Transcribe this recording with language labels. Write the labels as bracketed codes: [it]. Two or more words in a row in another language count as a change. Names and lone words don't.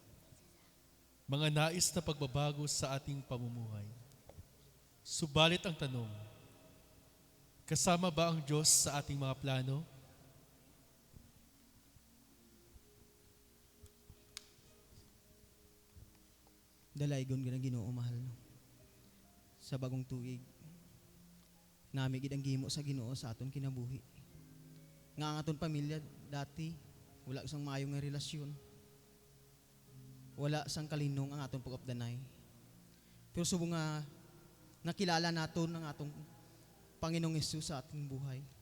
[tl] mga nais na pagbabago sa ating pamumuhay. Subalit ang tanong, kasama ba ang Diyos sa ating mga plano? [hil] Dalaygon ka na Ginoo mahal no. Sa bagong tuig, nami gid ang gihimo sa Ginoo sa aton kinabuhi. Nga ang aton pamilya dati wala sang maayo nga relasyon. Wala sang kalinong ang aton pag-updanay. Pero subong nga nakilala naton ang atong Panginoong Hesus [tl] sa ating buhay.